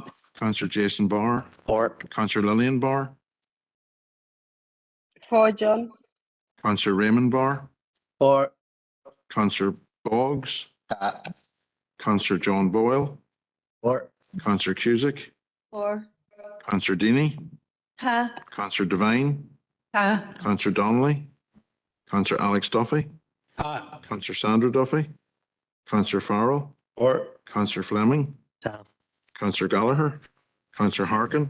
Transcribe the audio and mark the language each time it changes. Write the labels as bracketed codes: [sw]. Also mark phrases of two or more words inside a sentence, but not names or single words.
[en] Councillor Jason Barr. Or Councillor Lillian Barr. For John. Councillor Raymond Barr. Or. Councillor Boggs. Councillor John Boyle. Or. Councillor Cusick. For. Councillor Deeney. Ha. Councillor Devine. Ha. Councillor Donnelly. Councillor Alex Duffy. Councillor Sandra Duffy. Councillor Farrell. Or. Councillor Fleming. Councillor Gallagher. Councillor Harkin.